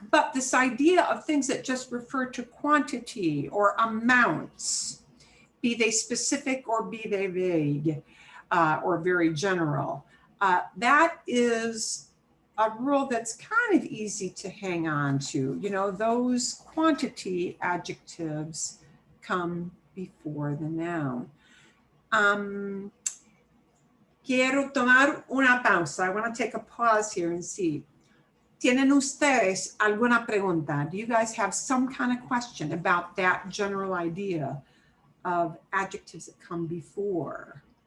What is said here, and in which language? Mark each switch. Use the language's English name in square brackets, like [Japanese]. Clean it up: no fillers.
[English] But this idea of things that just refer to quantity or amounts, be they specific or be they vague or very general, that is a rule that's kind of easy to hang on to. You know, those quantity adjectives come before the noun. [Spanish] Quiero tomar una pausa. [English] I want to take a pause here and see. [Spanish] ¿Tienen ustedes alguna pregunta? [English] Do you guys have some kind of question about that general idea of adjectives that come before?